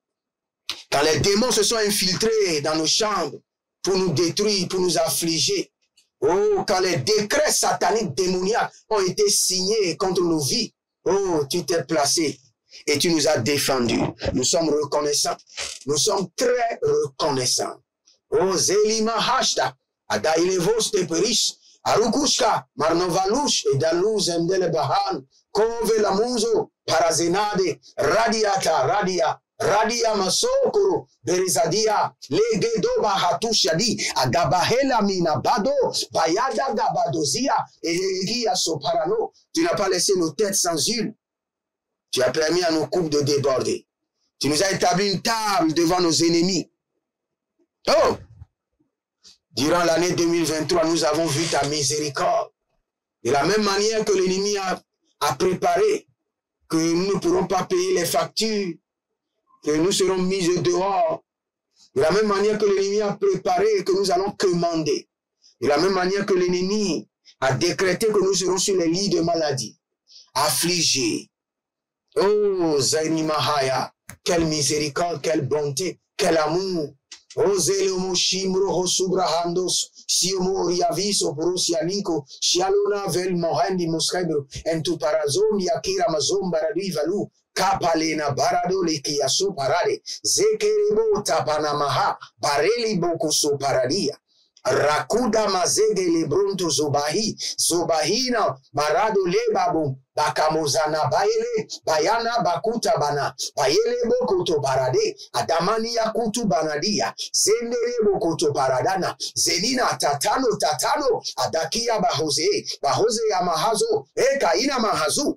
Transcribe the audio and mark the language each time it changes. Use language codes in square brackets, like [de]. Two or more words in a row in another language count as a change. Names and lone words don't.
[fr] Quand les démons se sont infiltrés dans nos chambres pour nous détruire, pour nous affliger, oh, quand les décrets sataniques démoniaques ont été signés contre nos vies, oh, tu t'es placé et tu nous as défendus. Nous sommes reconnaissants. Nous sommes très reconnaissants. Oh, Zelima Hashta, Adailevos te Perish, Arukushka, Marnovalush, et Daluz Endele Bahan, Kove Lamuzo, Parazenade, Radiata, Radia Masokoro, Berizadia, Legedoba Hatushadi, Agabahela Minabado, Bayada Gabadozia, et Egia Soparano. Tu n'as pas laissé nos têtes sans huile. Tu as permis à nos coupes de déborder. Tu nous as établi une table devant nos ennemis. Oh! Durant l'année 2023, nous avons vu ta miséricorde. De la même manière que l'ennemi a préparé, que nous ne pourrons pas payer les factures, que nous serons mis dehors. De la même manière que l'ennemi a préparé, que nous allons commander. De la même manière que l'ennemi a décrété que nous serons sur les lits de maladie, affligés. Oh, Zaini Mahaya, quelle miséricorde, quelle bonté, quel amour. Oh, Zelomo Shimro Hosubrahandos, Siomo Riaviso, Brusianico, Shialona Vel Mohandi Moscaibro, and to Parazom Yakira Mazom Baradi Valu, Kapalena Barado Lekiaso Parade, Zekerebo Tapanamaha, Bareli Bokoso Paradia. Rakuda mazege lebronto zobahi, zobahina, marado lebabum, bakamozana baele, bayana bakuta bana, baele bokoto barade, adamani yakutu banadia, zendere bokoto paradana, zenina tatano, adakia bahoze ya mahazo, ekaina mahazu.